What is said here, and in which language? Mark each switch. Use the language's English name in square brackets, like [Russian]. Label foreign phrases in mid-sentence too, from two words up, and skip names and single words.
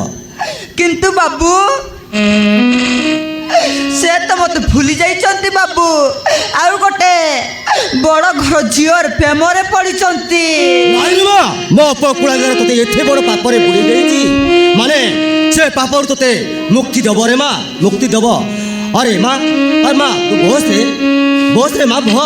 [Odia] କିନ୍ତୁ ବାବୁ ସେ ତ ମତେ ଭୁଲି ଯାଇଛନ୍ତି ବାବୁ। ଆଉ ଗୋଟେ ବଡ଼ ଘର ଝିଅର ପ୍ରେମରେ ପଡ଼ିଛନ୍ତି। ନାହିଁ ରେ ମା ମୋ ପୁଅ କୁଳାଙ୍ଗାର ତୋତେ ଏତେ ବଡ଼ ପାପରେ ବୁଡ଼େଇ ଦେଇଛି ମାନେ ସେ ପାପରୁ ତୋତେ ମୁକ୍ତି ଦେବ ରେ ମା ମୁକ୍ତି ଦେବ। ଆରେ ମା ଆର ମା ତୁ ବସ ରେ ମା ବସ।